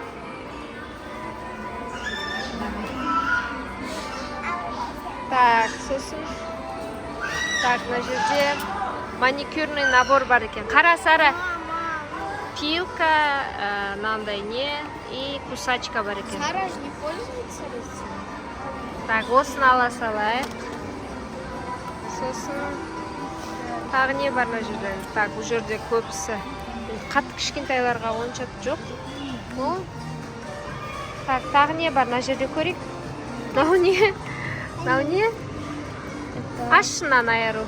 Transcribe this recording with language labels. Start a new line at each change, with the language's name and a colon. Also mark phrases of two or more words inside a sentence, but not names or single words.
Kazakh: Так, сосын. Так, мына жерде
Russian: маникюрный набор
Kazakh: бар екен. Қара, Сара. Пилка, мынандай не
Russian: и кусачка
Kazakh: бар екен.
Russian: Сара же не пользуется этим.
Kazakh: Так, осыны ала салайық. Сосын тағы не бар мына жерде? Так, бұл жерде көбісі. Қатты кішкентайларға онша жоқ. Так, тағы не бар? Мына жерде көрейік. Мынау не? Мынау не? Ашынан айыру.